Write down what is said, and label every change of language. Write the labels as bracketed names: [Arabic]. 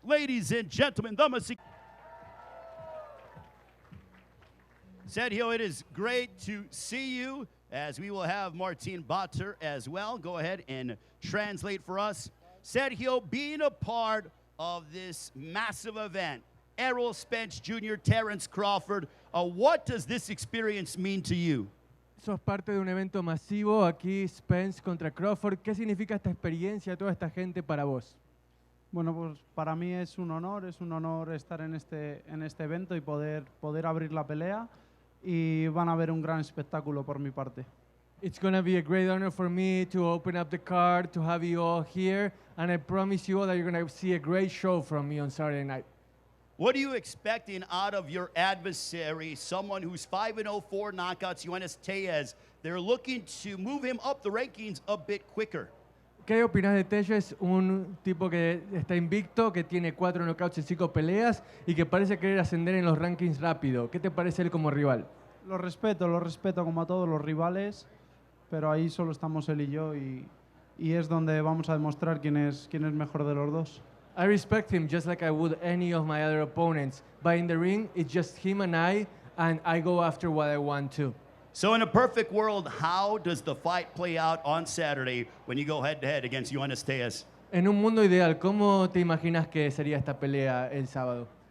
[English] Ladies and gentlemen, Sergio, it is great to see you, as we will have Martin Bater as well. Go ahead and translate for us. Sergio, being a part of this massive event, Errol Spence Jr., Terence Crawford, what does this experience mean to you? [Spanish] Sos parte de un evento masivo aquí, Spence contra Crawford. ¿Qué significa esta experiencia, toda esta gente para vos? Bueno, pues para mí es un honor estar en este evento y poder abrir la pelea, y van a ver un gran espectáculo por mi parte. [English] It's going to be a great honor for me to open up the card, to have you all here, and I promise you all that you're going to see a great show from me on Saturday night. What are you expecting out of your adversary, someone who's 5-0, 4 knockouts, Yoenis Tellez? They're looking to move him up the rankings a bit quicker. [Spanish] ¿Qué opinas de Tellez? Un tipo que está invicto, que tiene 4 knockouts en 5 peleas y que parece querer ascender en los rankings rápido. ¿Qué te parece él como rival? Lo respeto como a todos los rivales, pero ahí solo estamos él y yo, y es donde vamos a demostrar quién es mejor de los dos. [English] I respect him just like I would any of my other opponents, but in the ring, it's just him and I go after what I want to. So in a perfect world, how does the fight play out on Saturday when you go head-to-head against Yoenis Tellez? [Spanish] En un mundo ideal, ¿cómo te imaginas que sería esta pelea el sábado?